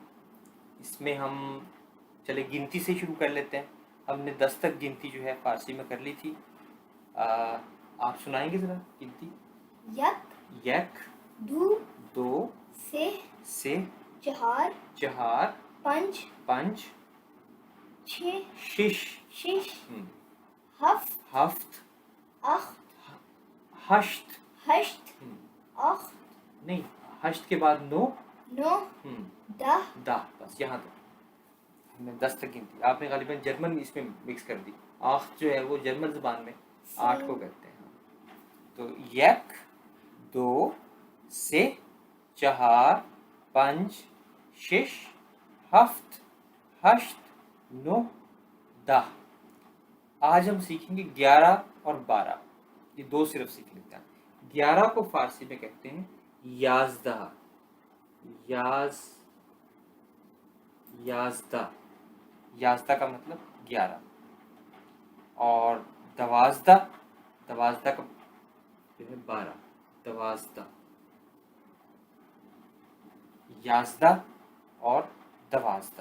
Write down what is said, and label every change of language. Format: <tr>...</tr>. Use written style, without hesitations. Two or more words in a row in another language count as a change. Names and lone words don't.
<ur>اس میں ہم چلے گنتی سے شروع کر لیتے ہیں۔ ہم نے 10 تک گنتی جو ہے فارسی میں کر لی تھی۔ آپ سنائیں گے ذرا گنتی؟</ur> <fa>یک دو سے چہار پنج شش ہفت ہشت</fa> <ur>نہیں، ہشت کے بعد</ur> <fa>نو دہ،</fa> <ur>بس یہاں تک ہم نے 10 تک گنتی۔ آپ نے غالباً جرمن اس میں مکس کر دی، آخت جو ہے وہ جرمن زبان میں 8 کو کہتے ہیں۔</ur> <fa>تو یک دو سے چہار پنج شش ہفت ہشت نو دہ۔</fa> <ur>آج ہم سیکھیں گے 11 اور 12، یہ دو صرف سیکھ لیتے ہیں۔ 11 کو فارسی میں کہتے ہیں یازدہ، یازدہ کا مطلب 11، اور دوازدہ کا جو ہے 12، دوازدہ، یازدہ اور دوازدہ۔</ur>